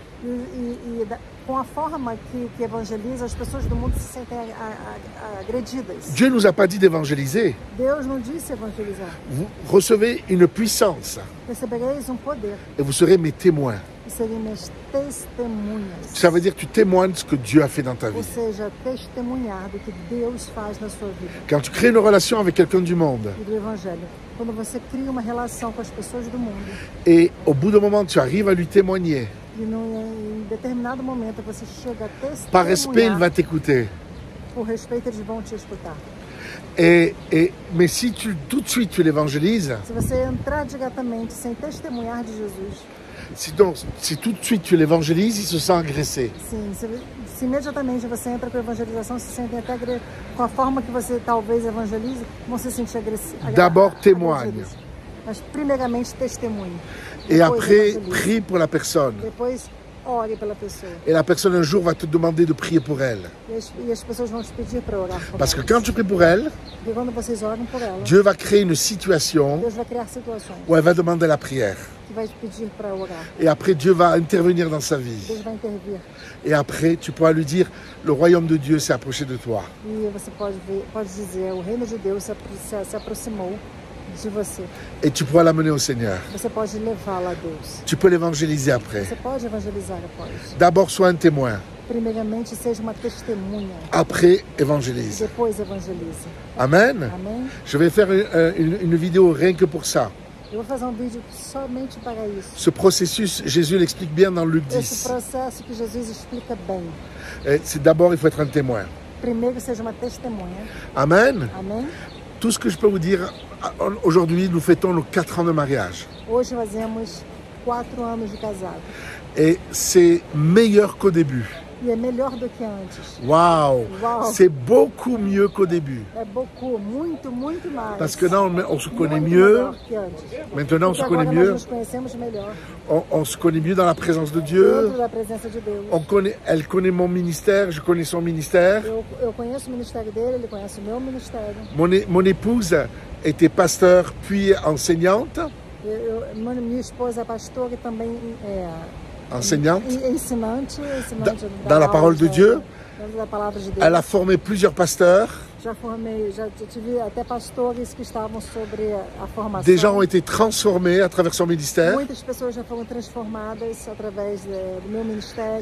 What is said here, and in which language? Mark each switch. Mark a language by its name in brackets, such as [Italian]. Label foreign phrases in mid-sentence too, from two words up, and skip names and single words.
[Portuguese] Com a forma que evangeliza, as pessoas do mundo se sentem agredidas. [French] Dieu ne nous a pas dit d'évangéliser. [Portuguese] Deus não disse evangelizar. [French] Vous recevez une puissance [Portuguese] Recebereis poder [French] et vous serez mes témoins. [Portuguese] e serem minhas testemunhas. [French] Ça veut dire que tu témoignes ce que Dieu a fait dans ta vie. [Portuguese] Ou seja, testemunhar do que Deus faz na sua vida [French] Quand tu crées une relation avec quelqu'un du monde [Portuguese] e do Evangelho. Quando você cria uma relação com as pessoas do mundo [French] et au bout d'un moment tu arrives à lui témoigner, [Portuguese] e em determinado momento você chega a [French] par respect il va [Portuguese] testemunhar, [French] t'écouter. [Portuguese] por respeito eles vão te escutar. [French] Mais si tout de suite tu l'évangélises, [Portuguese] Se você entrar diretamente sem testemunhar de Jesus, [French] si tout de suite tu l'évangélises, il se sent agressé. [Portuguese] sim, se imediatamente você entra com a evangelização, se sentem até com a forma que você talvez evangelize, vão se sentir agressivos. [French] D'abord témoigne. [Portuguese] Mas primeiramente testemunhe. [French] Et [Portuguese] Depois [French] après, [Portuguese] evangelize. [French] prie pour la personne. [Portuguese] Depois ore pela pessoa. [French] Et la personne un jour va te demander de prier pour elle. [Portuguese] E as pessoas vão te pedir para orar por [French] Parce que [Portuguese] elas. [French] quand tu pries pour elle, [Portuguese] Porque quando vocês oram por ela, [French] Dieu va créer une situation [Portuguese] Deus vai criar situações [French] où elle va demander la prière. [Portuguese] que vai te pedir para orar. [French] Et après, Dieu va intervenir dans sa vie. [Portuguese] Deus vai intervir. [French] Et après, tu pourras lui dire, le royaume de Dieu s'est approché de toi. [Portuguese] E você pode dizer, o reino de Deus se aproximou de você. [French] Et tu pourras l'amener au Seigneur. [Portuguese] Você pode levá-la a Deus. [French] Tu peux l'évangéliser après. [Portuguese] Você pode evangelizar após. [French] D'abord, sois un témoin. [Portuguese] Primeiramente, seja uma testemunha. [French] Après, évangélise. [Portuguese] Depois, evangelize. [French] Amen. [Portuguese] Amém? [French] Je vais faire une vidéo rien que pour ça. [Portuguese] Eu vou fazer um vídeo somente para isso. [French] Ce processus, Jésus l'explique bien dans Luc [Portuguese] Esse [French] 10. [Portuguese] processo que Jesus explica bem. [French] C'est d'abord, il faut être un témoin. [Portuguese] Primeiro, seja uma testemunha. [French] Amen. [Portuguese] Amém? [French] Tout ce que je peux vous dire, aujourd'hui, nous fêtons nos 4 ans de mariage. [Portuguese] Hoje fazemos 4 anos de casado. [French] Et c'est meilleur qu'au début. [Portuguese] E é melhor do que antes. [French] Waouh! [Portuguese] Wow. [French] C'est beaucoup mieux qu'au début. [Portuguese] É beaucoup, muito, muito mais. [French] Parce que là, on se connaît [Portuguese] Muito [French] mieux. [Portuguese] melhor que antes. [French] Maintenant, on se [Portuguese] Porque [French] connaît [Portuguese] agora nós [French] mieux. [Portuguese] nos conhecemos melhor. [French] On se connaît mieux dans la présence de Dieu. [Portuguese] Dentro da presença de Deus. [French] Elle connaît mon ministère, je connais son ministère. [Portuguese] Eu conheço o ministério dele, ele conhece o meu ministério. [French] Mon épouse était pasteur puis enseignante. [Portuguese] Minha esposa é pastora e também [French] Enseignante. [Portuguese] ensinante [French] Dans la parole de Dieu. [Portuguese] Da palavra de Deus. [French] Elle a formé plusieurs pasteurs. [Portuguese] Já tive até pastores que estavam sobre a formação. [French] Des gens ont été transformés à travers son ministère. [Portuguese] Muitas pessoas já foram transformadas através do meu ministério.